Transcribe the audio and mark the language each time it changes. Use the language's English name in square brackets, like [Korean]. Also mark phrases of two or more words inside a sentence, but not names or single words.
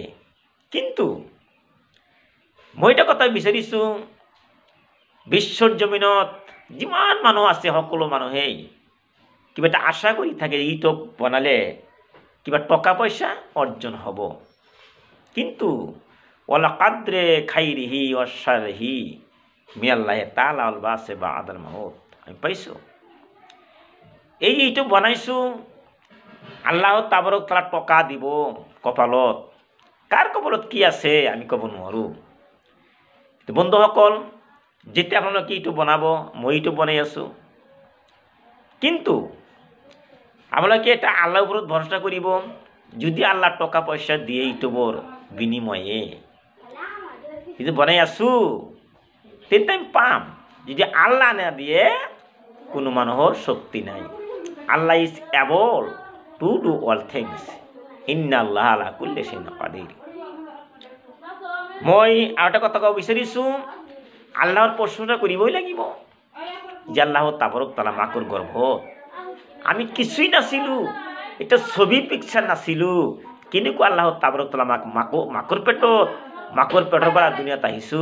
[Assamese] কিন্তু মই এটা কথা বিচাৰিছো, বিশ্বৰ জমিনত যিমান মানুহ আছে সকলো মানুহেই কিবা এটা আশা কৰি থাকে, ইউটিউব বনালে কিবা টকা পইচা অৰ্জন হ'ব। [Arabic] কিন্তু والقدر خيره وشره من الله تعالى والبعث بعد الموت. [Assamese] আমি পাইছো এই ইউটিউব বনাইছো, আল্লাহ তাবারক তাআলা টকা দিব কপালত, কার কপালত কি আছে আমি ক'ব নোৱাৰো। বন্ধুসকল, যেতিয়া আপোনালোকে ইউটিউব বনাব, মই ইউটিউব বনাই আছো, কিন্তু আপোনালোকে এটা আল্লাহৰ ওপৰত ভৰসা কৰিব। যদি আল্লাহ টকা পইচা দিয়ে ইউটিউবৰ বিনিময়ে যদি বনাই আছো, তেন্তে আমি পাম। যদি আল্লাহ না দিয়ে কোনো মানুহৰ শক্তি নাই। [English] Allah is able to do all things, [Arabic] إن الله على كل شيء قدير. [Assamese] মই আৰু এটা কথা ক'ব বিচাৰিছো, আল্লাহৰ প্ৰশংসা কৰিবই লাগিব যে আল্লাহ তাবাৰক তাআলা মাকৰ গৰ্ভত আমি কিছুই নাছিলো, এটা ছবি পিকচাৰ নাছিলো, কেনেকুৱা আল্লাহ তাবাৰক তাআলা মাকৰ পেটৰ পৰা দুনিয়াত আহিছো।